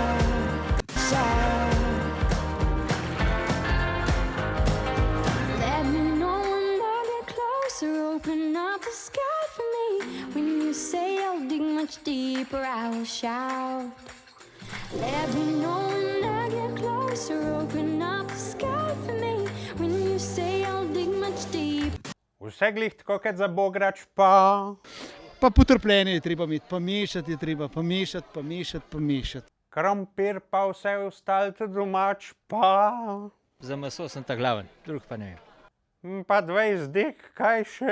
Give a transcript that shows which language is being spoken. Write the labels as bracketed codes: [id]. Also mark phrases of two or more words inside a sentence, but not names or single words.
[en] Let me know when I get closer. Open up the sky for me. When you say I'll dig much deeper, I will shout. Let me know when I get closer. Open up the sky for me. When you say I'll dig much deeper. [sl] Vse glih tako kot za bograč pa. Pa potrpljenje je treba imeti, pa mešati je treba, pa mešati. Krompir pa vse ostalo tudi domač pa. Za meso sem ta glaven, drug pa ne vem. Pa 20 dek, kaj še?